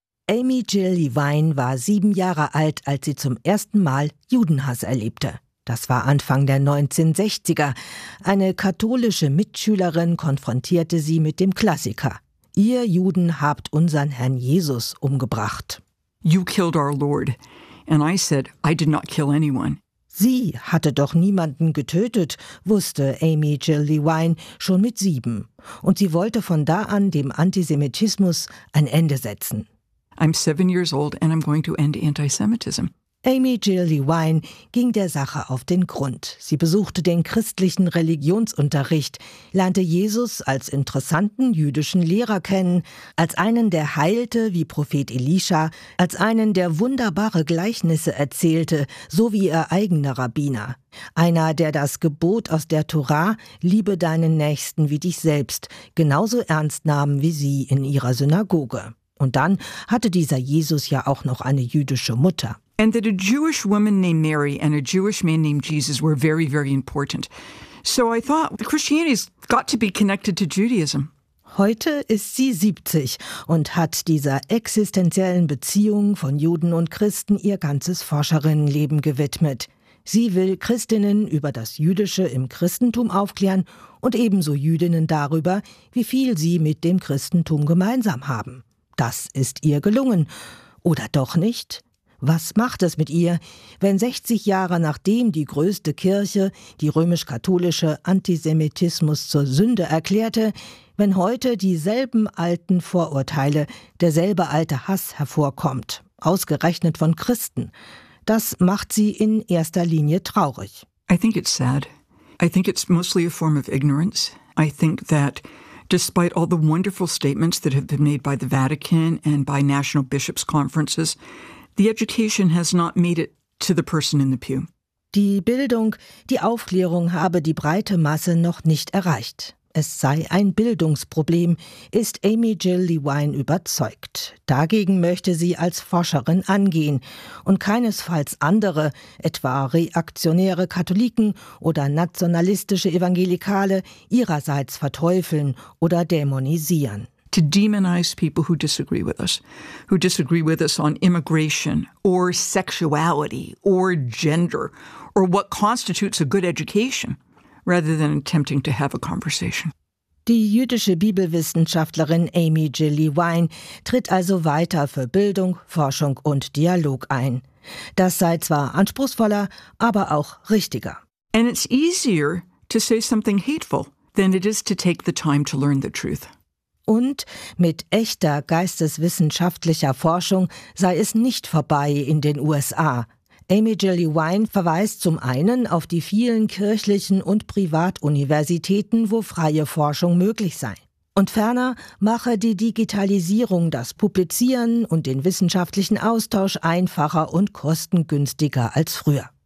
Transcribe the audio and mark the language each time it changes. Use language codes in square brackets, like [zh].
[de] Amy Jill Levine war 7 Jahre alt, als sie zum ersten Mal Judenhass erlebte. Das war Anfang der 1960er. Eine katholische Mitschülerin konfrontierte sie mit dem Klassiker: Ihr Juden habt unseren Herrn Jesus umgebracht. [en] You killed our Lord. And I said, I did not kill anyone. [de] Sie hatte doch niemanden getötet, wusste Amy Jill Levine schon mit 7. Und sie wollte von da an dem Antisemitismus ein Ende setzen. [en] I'm 7 years old and I'm going to end antisemitism. [de] Amy Jill Levine ging der Sache auf den Grund. Sie besuchte den christlichen Religionsunterricht, lernte Jesus als interessanten jüdischen Lehrer kennen, als einen, der heilte wie Prophet Elisha, als einen, der wunderbare Gleichnisse erzählte, so wie ihr eigener Rabbiner. Einer, der das Gebot aus der Tora, liebe deinen Nächsten wie dich selbst, genauso ernst nahm wie sie in ihrer Synagoge. Und dann hatte dieser Jesus ja auch noch eine jüdische Mutter. [en] And that a Jewish woman named Mary and a Jewish man named Jesus were very, very important. So I thought Christianity's got to be connected to Judaism. [de] Heute ist sie 70 und hat dieser existenziellen Beziehung von Juden und Christen ihr ganzes Forscherinnenleben gewidmet. Sie will Christinnen über das Jüdische im Christentum aufklären und ebenso Jüdinnen darüber, wie viel sie mit dem Christentum gemeinsam haben. Das ist ihr gelungen. Oder doch nicht? Was macht es mit ihr, wenn 60 Jahre nachdem die größte Kirche, die römisch-katholische, Antisemitismus zur Sünde erklärte, wenn heute dieselben alten Vorurteile, derselbe alte Hass hervorkommt, ausgerechnet von Christen? Das macht sie in erster Linie traurig. [en] I think it's sad. I think it's mostly a form of ignorance. I think that despite all the wonderful statements that have been made by the Vatican and by national bishops' conferences, the education has not made it to the person in the pew. [de] Die Bildung, die Aufklärung habe die breite Masse noch nicht erreicht. Es sei ein Bildungsproblem, ist Amy Jill Lewine überzeugt. Dagegen möchte sie als Forscherin angehen und keinesfalls andere, etwa reaktionäre Katholiken oder nationalistische Evangelikale, ihrerseits verteufeln oder dämonisieren. [en] To demonize people who disagree with us on immigration or sexuality or gender or what constitutes a good education. Rather than attempting to have a conversation. [de] Die jüdische Bibelwissenschaftlerin Amy Jill Lewine tritt also weiter für Bildung, Forschung und Dialog ein. Das sei zwar anspruchsvoller, aber auch richtiger. [en] And it's easier to say something hateful than it is to take the time to learn the truth. [de] Und mit echter geisteswissenschaftlicher Forschung sei es nicht vorbei in den USA. Amy Jill Lewine verweist zum einen auf die vielen kirchlichen und Privatuniversitäten, wo freie Forschung möglich sei. Und ferner mache die Digitalisierung das Publizieren und den wissenschaftlichen Austausch einfacher und kostengünstiger als früher.